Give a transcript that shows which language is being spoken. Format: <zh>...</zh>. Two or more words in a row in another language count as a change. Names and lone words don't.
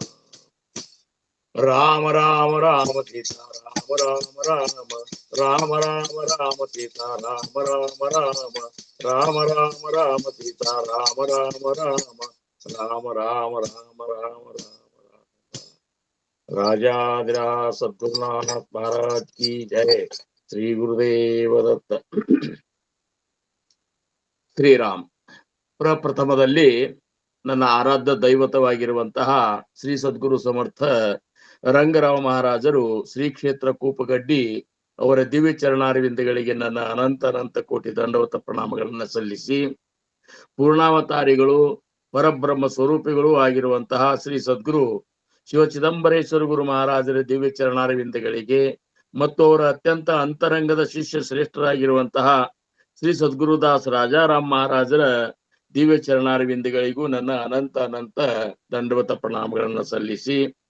<hi>राम राम राम सीता राम राम राम, राम राम राम सीता राम राम राम, राम राम राम सीता राम राम राम, राम राम राम राम राम। राजाधिराज सद्गुरुनाथ महाराज की जय। श्री गुरुदेव दत्त। श्री राम।</hi> <kn>ಪ್ರಪ್ರಥಮದಲ್ಲಿ ನನ್ನ ಆರಾಧ್ಯ ದೈವತವಾಗಿರುವಂತಹ ಶ್ರೀ ಸದ್ಗುರು ಸಮರ್ಥ ರಂಗರಾವ ಮಹಾರಾಜರು ಶ್ರೀ ಕ್ಷೇತ್ರ ಕೂಪಗಡ್ಡಿ ಅವರ ದಿವ್ಯ ಚರಣಾರವಿಂದಗಳಿಗೆ ನನ್ನ ಅನಂತ ಕೋಟಿ ದಂಡವತ ಪ್ರಣಾಮಗಳನ್ನ ಸಲ್ಲಿಸಿ, ಪೂರ್ಣಾವತಾರಿಗಳು ಪರಬ್ರಹ್ಮ ಸ್ವರೂಪಿಗಳು ಆಗಿರುವಂತಹ ಶ್ರೀ ಸದ್ಗುರು ಶಿವ ಚಿದಂಬರೇಶ್ವರ ಗುರು ಮಹಾರಾಜರ ದಿವ್ಯ ಚರಣಾರವಿಂದಗಳಿಗೆ ಮತ್ತು ಅವರ ಅತ್ಯಂತ ಅಂತರಂಗದ ಶಿಷ್ಯ ಶ್ರೇಷ್ಠರಾಗಿರುವಂತಹ ಶ್ರೀ ಸದ್ಗುರುದಾಸ್ ರಾಜಾರಾಮ್ ಮಹಾರಾಜರ ದಿವ್ಯ ಚರಣಾರವಿಂದಗಳಿಗೂ ನನ್ನ ಅನಂತ ದಂಡವತ ಪ್ರಣಾಮಗಳನ್ನ ಸಲ್ಲಿಸಿ,</kn>